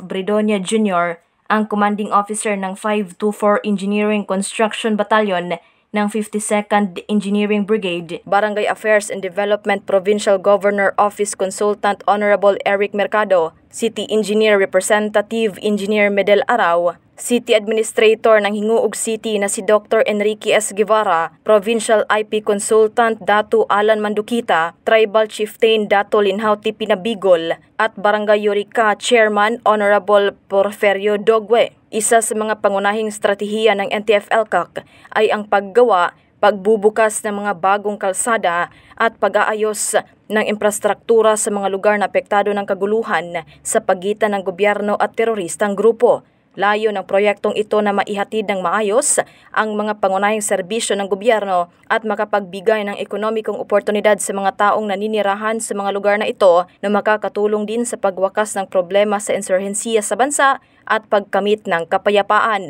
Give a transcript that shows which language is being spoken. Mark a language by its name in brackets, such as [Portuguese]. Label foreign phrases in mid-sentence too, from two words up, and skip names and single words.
[Filipino] Bridonia Jr., ang [English] commanding officer [Filipino] ng 524 Engineering Construction Battalion ng 52nd Engineering Brigade, Barangay Affairs and Development Provincial Governor Office Consultant Honorable Eric Mercado, City Engineer Representative Engineer Medel Arao, City Administrator ng Hinguog City na si Dr. Enrique S. Guevara, Provincial IP Consultant Datu Alan Mandukita, Tribal Chieftain Datu Linhauti Pinabigol, at Barangay Yurica Chairman Honorable Porferio Dogwe. Isa sa mga pangunahing stratehiya ng NTF-ELCAC ay ang paggawa, pagbubukas ng mga bagong kalsada at pag-aayos ng infrastruktura sa mga lugar na apektado ng kaguluhan sa pagitan ng gobyerno at teroristang grupo. Layo ng proyektong ito na maihatid ng maayos ang mga pangunahing serbisyo ng gobyerno at makapagbigay ng ekonomikong oportunidad sa mga taong naninirahan sa mga lugar na ito na makakatulong din sa pagwakas ng problema sa insurhensiya sa bansa at pagkamit ng kapayapaan.